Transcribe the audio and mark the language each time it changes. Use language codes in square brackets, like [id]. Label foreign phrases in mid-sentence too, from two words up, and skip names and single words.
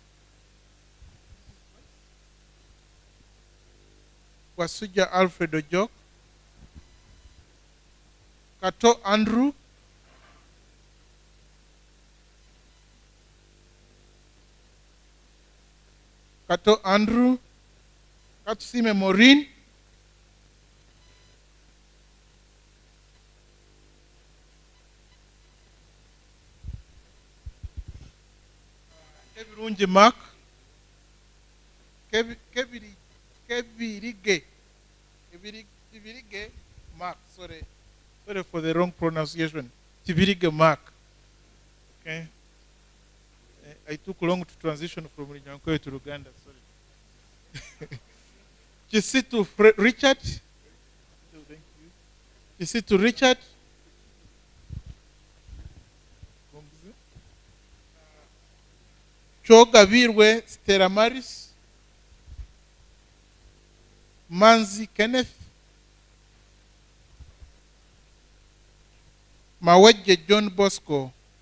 [en] Kato Andrew, Katusime Maureen, Kebirungi Mark, Kebirige Mark, sorry for the wrong pronunciation. Kibirige Mark. Okay. I took long to transition from Rinyankoe to Uganda, sorry. Kisitu Richard. Thank you. Kisitu Richard. Chogabirwe Stella Maris. Manzi Kenneth. Maweje John Bosco.